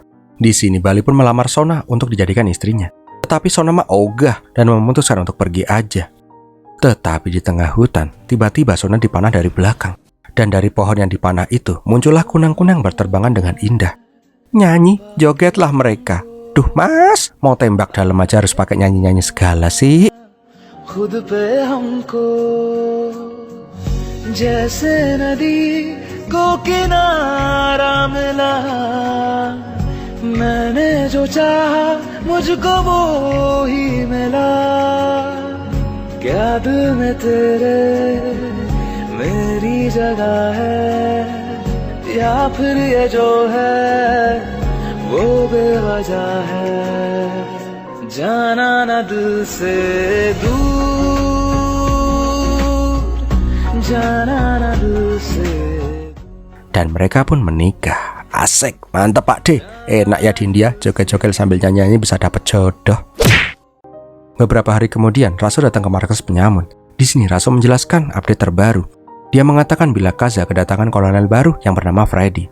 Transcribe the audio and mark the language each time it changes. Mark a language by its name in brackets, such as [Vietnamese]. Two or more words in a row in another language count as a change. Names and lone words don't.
[Indonesian] Di sini Bali pun melamar Sona untuk dijadikan istrinya. Tetapi Sona mah ogah dan memutuskan untuk pergi aja. Tetapi di tengah hutan, tiba-tiba Sona dipanah dari belakang. Dan dari pohon yang dipanah itu muncullah kunang-kunang berterbangan dengan indah. Nyanyi, jogetlah mereka. Duh mas, mau tembak dalam aja harus pakai nyanyi-nyanyi segala sih. [Hindi] ख़ुद पे हमको जैसे नदी को किनारा मिला, मैंने जो चाहा मुझको वो ही मिला, क्या दिल में तेरे मेरी जगह है या फिर ये जो है वो बेवजह है जाना ना दिल से दूर जाना ना दिल से. [Indonesian] Dan mereka pun menikah. Asik, mantap Pak D. Enak ya di India, joget-joget sambil nyanyi-nyanyi bisa dapat jodoh. Beberapa hari kemudian Raso datang ke markas penyamun. Di sini Raso menjelaskan update terbaru. Dia mengatakan bila Kaza kedatangan kolonel baru yang bernama Freddy.